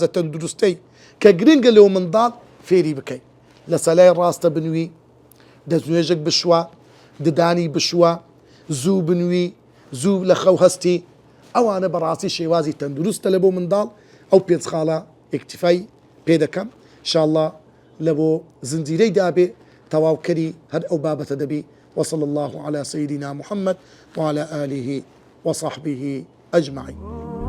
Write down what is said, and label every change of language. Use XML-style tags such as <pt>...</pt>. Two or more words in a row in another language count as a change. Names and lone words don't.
<ckb>تەندروستەی کە گرنگە لەو منداڵ فێری بکەیت لە سەلای ڕاستە بنووی دەستنوێژێک بشوە ددانی بشوە زوو بنووی زوو لە خەو هەستی ئەوانە بەڕاستی شێوازی تەندروستە لە بۆ منداڵ ئەو پێنج خاڵە ئیکتیفای پێ دەکەم انشاءالله لە بۆ زنجیرەی دابێ تەواوکەری هەر ئەو بابەتە دەبی</ckb> <ar>وصلى الله على سيدنا محمد وعلى آله وصحبه أجمعين</ar>